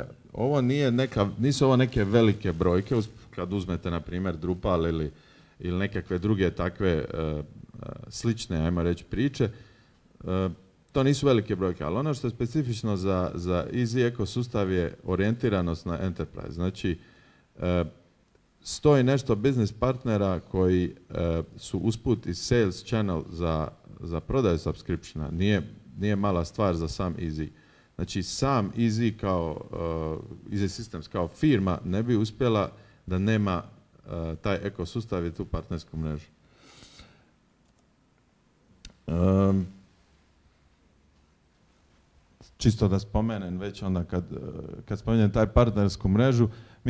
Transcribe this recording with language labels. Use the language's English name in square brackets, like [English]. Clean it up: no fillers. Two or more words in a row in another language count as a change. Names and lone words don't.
[Croatian] Nisu ovo neke velike brojke, kad uzmete na primjer Drupal ili nekakve druge takve slične, ajmo reći, priče, to nisu velike brojke, ali ono što je specifično za Easy ekosustav je orijentiranost na Enterprise. Znači, 100 i nešto business partnera koji su usput i [English] sales channel [Croatian] za prodaju subscriptiona. Nije mala stvar za sam Easy. Znači, sam Easy Easy Systems kao firma ne bi uspjela da nema taj ekosustav i tu partnersku mrežu. Čisto da spomenem već onda kad spomenem taj partnersku mrežu, mi